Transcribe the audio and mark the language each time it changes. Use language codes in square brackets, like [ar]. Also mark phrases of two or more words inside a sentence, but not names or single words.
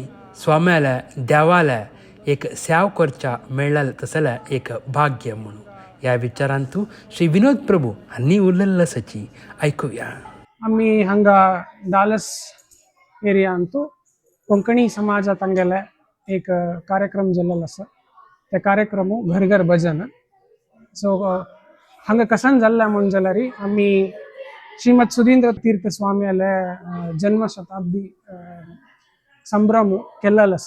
[kok] स्वाम्याला देवाला एक सेव करच्या मेळ्ळाल तसला एक भाग्य म्हणून या विचारांतू श्री विनोद प्रभू हांनी उरलेलं सची ऐकूया. आम्ही हांगा डालस एरियांतू कोंकणी समाजात हांगेले एक कार्यक्रम जाल्लो आसा. ते कार्यक्रम घर घर भजन. सो हांगा कसान जाल्लें म्हण जाल्यार आमी श्रीमद सुधींद्र तीर्थ स्वाम्याले जन्म शताब्दी संभ्रम केल्लो आसा.